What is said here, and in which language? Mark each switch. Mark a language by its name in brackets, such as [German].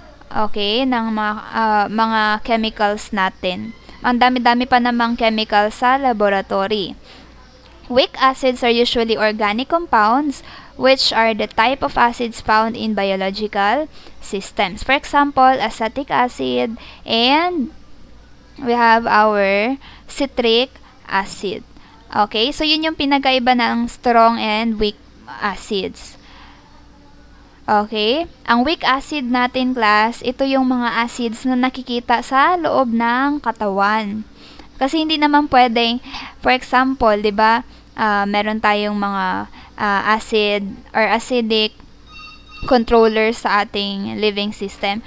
[Filipino] Okay, ng mga chemicals natin. Ang dami-dami pa namang chemicals sa laboratory. [English] Weak acids are usually organic compounds which are the type of acids found in biological systems. For example, acetic acid and we have our citric acid. [Filipino] Okay, so yun yung pinagkaiba ng [English] strong and weak acids. [Filipino] Okay, ang weak acid natin class, ito yung mga acids na nakikita sa loob ng katawan. Kasi hindi naman pwedeng, [English] for example, [Filipino] 'di ba? Meron tayong mga acid or acidic controllers sa ating living system.